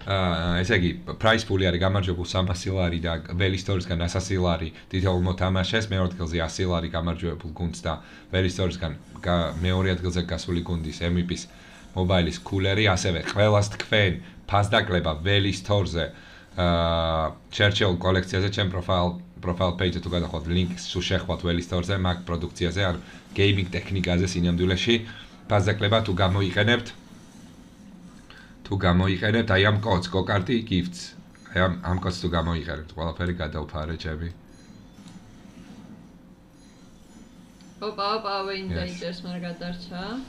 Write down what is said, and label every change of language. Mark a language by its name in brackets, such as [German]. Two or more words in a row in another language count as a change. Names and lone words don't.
[Georgian] ესე იგი, [English] price pool- [Georgian] ი არის გამარჯვებულ 300 ლარი და ველის თორისგან 100 ლარი თითოეულ მოთამაშეს, მეორე ადგილზე 100 ლარი გამარჯვებულ გუნდს და ველის თორისგან მეორე ადგილზე გასული გუნდის MVP-ის მობაილის კულერი, ასევე ყველას თქვენ ფასდაკლება ველის თორზე Churchill კოლექციაზე, ჩემ [English] profile page- [Georgian] ზე თუ გადახვდეთ ლინკს, თუ შეხვდათ ველის თორზე, მაგ პროდუქციაზე, ან gaming ტექნიკაზე სინამდვილეში, ფასდაკლება თუ გამოიყენებთ, აი ამ კოდს, Go-Karty Gifts. აი ამ კოდს თუ გამოიყენებთ, ყველაფერი გადავფარე ჩემი. ოპა, ვინ დაიწერს, მაგრამ გადარჩა.